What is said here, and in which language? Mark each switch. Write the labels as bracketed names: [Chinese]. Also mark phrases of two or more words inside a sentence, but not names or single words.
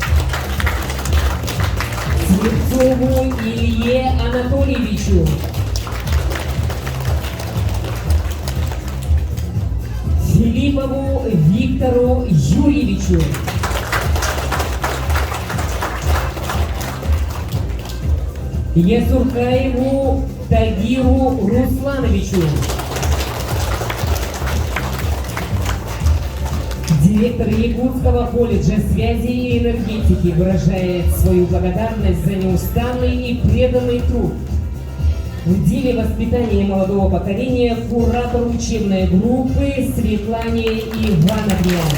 [Russian] Слепцову Илье Анатольевичу, Филиппову Виктору Юрьевичу, Ясуркаеву Тагиру Руслановичу, директор Якутского колледжа связи и энергетики выражает свою благодарность за неустанный и преданный труд в деле воспитания молодого поколения куратору учебной группы Светлане Ивановне.